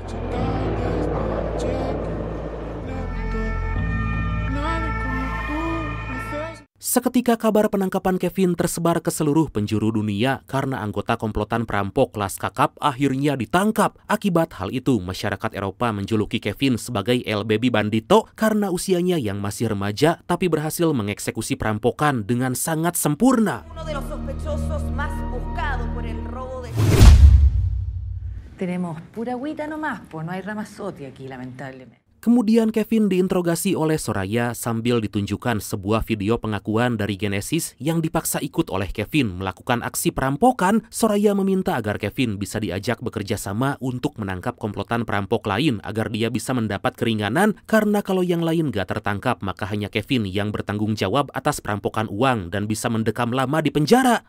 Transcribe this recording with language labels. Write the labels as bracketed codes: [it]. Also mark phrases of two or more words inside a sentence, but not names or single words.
[id] Seketika kabar penangkapan Kevin tersebar ke seluruh penjuru dunia karena anggota komplotan perampok Las Kakap akhirnya ditangkap. Akibat hal itu, masyarakat Eropa menjuluki Kevin sebagai El Baby Bandito karena usianya yang masih remaja tapi berhasil mengeksekusi perampokan dengan sangat sempurna. [es] Tenemos pura agüita nomás, pues no hay Ramazotti aquí, lamentablemente. [id] Kemudian Kevin diinterogasi oleh Soraya sambil ditunjukkan sebuah video pengakuan dari Genesis yang dipaksa ikut oleh Kevin melakukan aksi perampokan. Soraya meminta agar Kevin bisa diajak bekerja sama untuk menangkap komplotan perampok lain agar dia bisa mendapat keringanan karena kalau yang lain gak tertangkap maka hanya Kevin yang bertanggung jawab atas perampokan uang dan bisa mendekam lama di penjara.